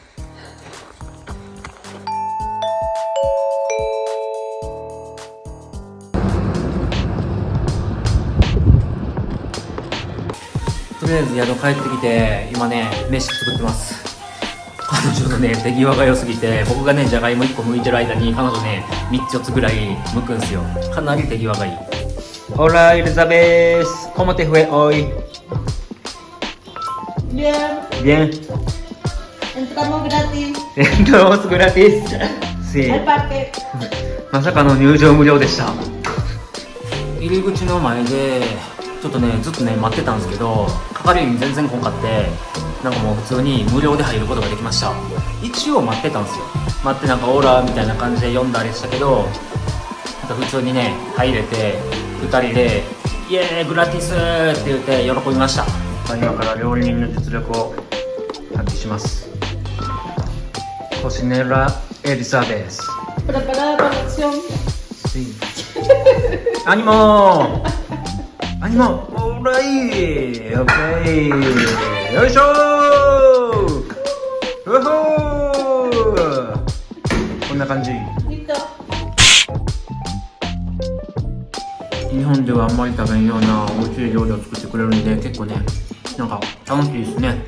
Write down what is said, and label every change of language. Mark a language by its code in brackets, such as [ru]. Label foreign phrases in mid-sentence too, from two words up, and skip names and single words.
[ja] とりあえず宿帰ってきて今ね飯作ってます。彼女のね手際が良すぎて、僕がねじゃがいも1個剥いてる間に彼女ね3つ4つぐらい剥くんすよ。かなり手際がいい。 [es] Hola Elizabeth, ¿cómo te fue hoy? Bien. Bien. Entramos gratis Entramos gratis. Sí. al parque. [ja] まさかの入場無料でした。入り口の前でちょっとねずっとね待ってたんですけど、係員全然来んかって、なんかもう普通に無料で入ることができました。一応待ってたんですよ。待ってなんかオーラみたいな感じで読んだあれしたけど、なんか普通にね入れて2人でイエーイグラティスって言って喜びました。今から料理人の実力を発揮します。 [es] コシネラエリザベス Preparada para la acción. Sí. ¡Ánimo! [ja] アニモオーライオッケーよいしょーうほーこんな感じ。 Dito. 日本ではあんまり食べんような美味しい料理を作ってくれるんで結構ねなんか楽しいですね。